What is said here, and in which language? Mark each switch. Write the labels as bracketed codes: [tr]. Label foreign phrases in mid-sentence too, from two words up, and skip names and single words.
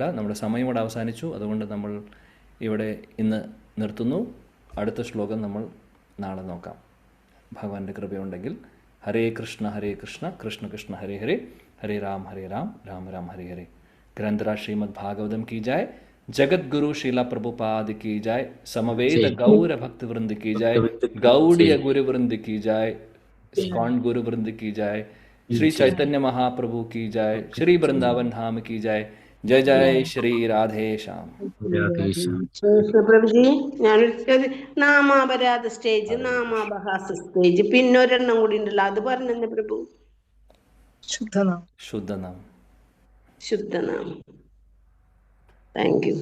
[ml] നമ്മുടെ സമയം ഇവിടെ അവസാനിച്ചു. അതുകൊണ്ട് നമ്മൾ ഇവിടെ ഇന്ന് നിർത്തുന്നു. അടുത്ത ശ്ലോകം നമ്മൾ നാളെ നോക്കാം, ഭഗവാന്റെ കൃപയുണ്ടെങ്കിൽ. [sa] हरे कृष्ण कृष्ण कृष्ण हरे हरे, हरे राम राम राम हरे हरे. [hi] ഗ്രന്ഥരാജ് ശ്രീമദ് ഭാഗവതം की जाय, जगत गुरु शीला प्रभुपाद की जाय, समवेत गौर भक्त वृंद की जाय, गौड़ीय गुरु वृंद की जाय, इस्कॉन गुरु वृंद की जाय, श्री चैतन्य महाप्रभु की जाय, श्री वृंदावन धाम की जाय. जय जय श्री राधे श्याम. [ml] പ്രഭുജി, ഞാനൊരു നാമാപരാധ സ്റ്റേജ്, നാമാപഹാസ സ്റ്റേജ്, പിന്നെ ഒരെണ്ണം കൂടി ഉണ്ടല്ലോ, അത് പറഞ്ഞെന്നെ പ്രഭു. ശുദ്ധനാം. [en] thank you.